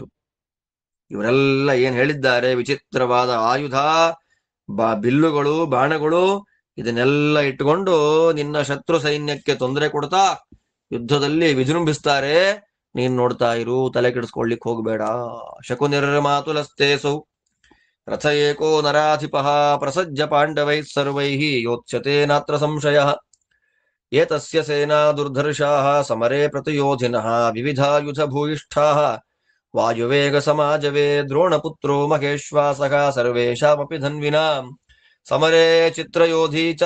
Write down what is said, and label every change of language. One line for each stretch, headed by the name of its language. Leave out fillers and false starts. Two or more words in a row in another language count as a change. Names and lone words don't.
Kannada: ಇವರೆಲ್ಲ ಏನ್ ಹೇಳಿದ್ದಾರೆ, ವಿಚಿತ್ರವಾದ ಆಯುಧ, ಬಿಲ್ಲುಗಳು, ಬಾಣಗಳು, ಇದನ್ನೆಲ್ಲ ಇಟ್ಟುಕೊಂಡು ನಿನ್ನ ಶತ್ರು ಸೈನ್ಯಕ್ಕೆ ತೊಂದರೆ ಕೊಡ್ತಾ ಯುದ್ಧದಲ್ಲಿ ವಿಜೃಂಭಿಸ್ತಾರೆ. ನೀನ್ ನೋಡ್ತಾ ಇರು, ತಲೆ ಕೆಡಿಸ್ಕೊಳ್ಲಿಕ್ಕೆ ಹೋಗ್ಬೇಡ.
Sanskrit: ಶಕುನಿರ್ಮಾತುಲಸ್ತೇಸೌ ರಥ ಏಕೋ ನರಾಧಿಪಃ ಪ್ರಸಜ್ಜ ಪಾಂಡವೈಃ ಸರ್ವೈಃ ಯೋತ್ಸ್ಯತೆ ನಾತ್ರ ಸಂಶಯಃ ಏತಸ್ಯ ಸೇನಾ ದುರ್ಧರ್ಷಾಃ ಸಮರೇ ಪ್ರತಿಯೋಧಿನಃ ವಿವಿಧಾಯುಧ ಭೂಯಿಷ್ಠಾಃ ವಾಯುವೇಗ ಸಮಾಜವೇ ದ್ರೋಣಪುತ್ರೋ ಮಹೇಶ್ವಾಸಃ ಸರ್ವೇಷಾಮಪಿ ಧನ್ವಿನಾಂ ಸಮರೇ ಚಿತ್ರಯೋಧೀ ಚ